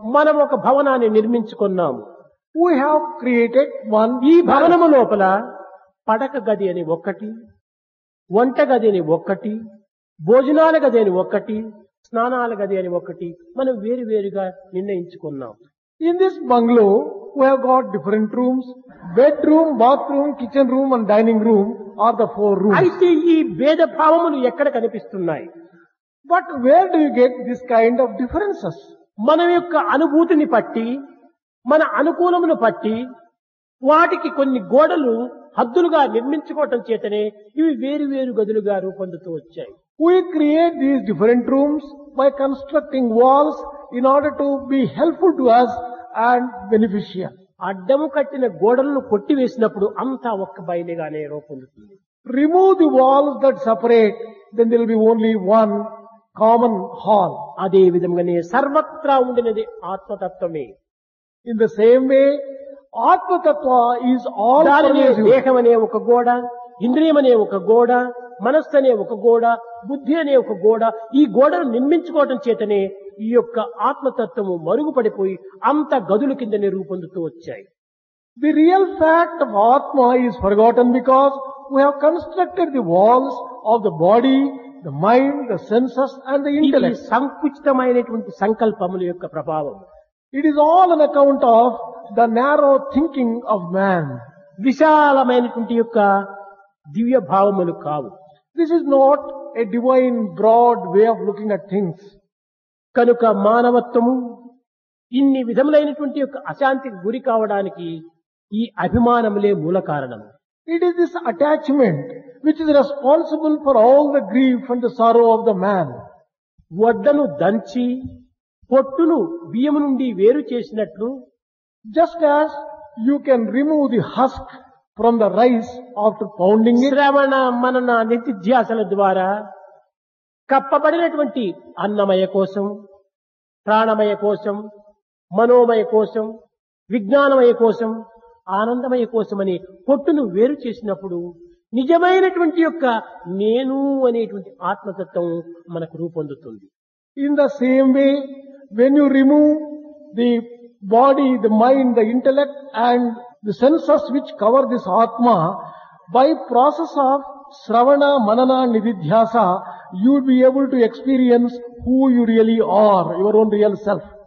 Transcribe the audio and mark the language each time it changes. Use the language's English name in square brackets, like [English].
[Telugu] మనం ఒక భవనాన్ని నిర్మించుకున్నాము. [English] We have created one. [Telugu] ఈ భవనము లోపల పడక గది అని ఒక్కటి, వంట గది అని ఒక్కటి, భోజనాల గది అని ఒక్కటి, స్నానాల గది అని ఒక్కటి మనం వేరు వేరుగా నిర్ణయించుకున్నాం. [English] In this bungalow, we have got different rooms. Bedroom, bathroom, kitchen room and dining room are the 4 rooms. [Telugu] అయితే ఈ భేద భావములు ఎక్కడ కనిపిస్తున్నాయి? [English] But where do you get this kind of differences? [Telugu] మన యొక్క అనుభూతిని బట్టి, మన అనుకూలమును బట్టి వాటికి కొన్ని గోడలు హద్దులుగా నిర్మించుకోవటం చేతనే ఇవి వేరు వేరు గదులుగా రూపొందుతూ వచ్చాయి. [English] We create these different rooms by constructing walls in order to be helpful to us and beneficial. [Telugu] అడ్డము కట్టిన గోడలను కొట్టివేసినప్పుడు అంతా ఒక్క బయలుగానే రూపొందుతుంది. [English] Remove the walls that separate, then there will be only one common hall. [Telugu] అదే విధంగానే సర్వత్రా ఉండినది ఆత్మతత్వమే. [English] In the same way, Atma Tattva is all [Telugu] దానినే [English] pervasive. [Telugu] దేహం అనే ఒక గోడ, ఇంద్రియం అనే ఒక గోడ, మనస్సు అనే ఒక గోడ, బుద్ధి అనే ఒక గోడ, ఈ గోడను నిర్మించుకోవటం చేతనే ఈ యొక్క ఆత్మతత్వము మరుగుపడిపోయి అంత గదుల కిందనే రూపొందుతూ వచ్చాయి. [English] The real fact of Atma is forgotten because we have constructed the walls of the body, the mind, the senses and the [Telugu] ఇది [English] intellect. [Telugu] సంకుచితమైనటువంటి సంకల్పముల యొక్క ప్రభావం. [English] It is all on account of the narrow thinking of man. [Telugu] విశాలమైనటువంటి యొక్క దివ్య భావములు కావు. [English] This is not a divine, broad way of looking at things. [Telugu] కనుక మానవత్వము ఇన్ని విధములైనటువంటి యొక్క అశాంతికి గురి కావడానికి ఈ అభిమానములే మూల కారణం. [English] It is this attachment which is responsible for all the grief and the sorrow of the man. [Telugu] వడ్లను దంచి పొట్టును బియ్యము నుండి వేరు చేసినట్లు [English] Just as you can remove the husk from the rice after pounding it, [Telugu] శ్రవణ మనన నిత్యాసల ద్వారా కప్పబడినటువంటి అన్నమయ కోసం, ప్రాణమయ కోసం, మనోమయ కోసం, విజ్ఞానమయ కోసం, ఆనందమయ కోసమని పొట్టును వేరు చేసినప్పుడు నిజమైనటువంటి యొక్క నేను అనేటువంటి ఆత్మతత్వం మనకు రూపొందుతుంది. [English] in the same way, when you remove the body, the mind, the intellect and the senses which cover this Atma, by process of Sravana, Manana, Nididhyasa, you will be able to experience who you really are, your own real self.